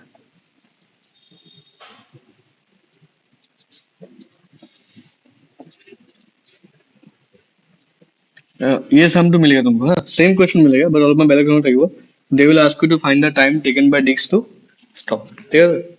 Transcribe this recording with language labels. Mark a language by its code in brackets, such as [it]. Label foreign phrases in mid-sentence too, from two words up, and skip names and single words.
[hi] ये सम तो मिलेगा तुमको, हाँ [en] same question [hi] मिलेगा बट [as] অলপমান বেলেগ ধৰণৰ থাকিব। [en] They will ask you to find the time taken by disc to stop, [as] ঠিক আছে?